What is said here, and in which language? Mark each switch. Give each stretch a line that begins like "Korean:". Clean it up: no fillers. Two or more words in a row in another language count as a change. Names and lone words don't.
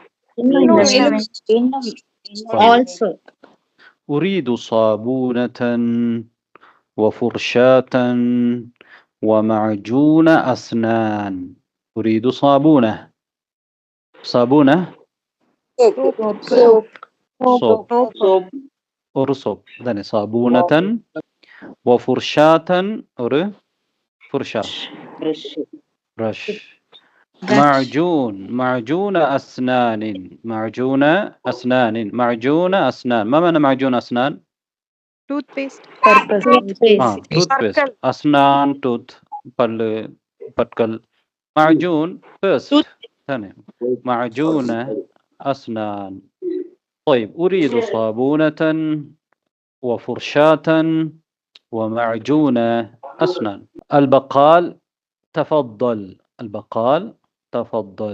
English: Also.
Arabic: أريد صابونة وفرشاة ومعجون أسنان. أريد صابونة. صابونة
English: Soap. صوب Soap.
Tamil: ஒரு சோப் தானே.
Arabic: صابونة وفرشاة ஒரு فرشاة
English: Brush. برش.
Arabic: معجون معجون أسنان معجون أسنان معجون أسنان. ما معنى معجون أسنان؟
English: Toothpaste. Toothpaste. toothpaste. أسنان tooth
Tamil: பல்லு பற்கள்.
Arabic: معجون paste ثاني. معجون أسنان. طيب أريد صابونة وفرشاة ومعجون أسنان. البقال تفضل. البقال تفضل.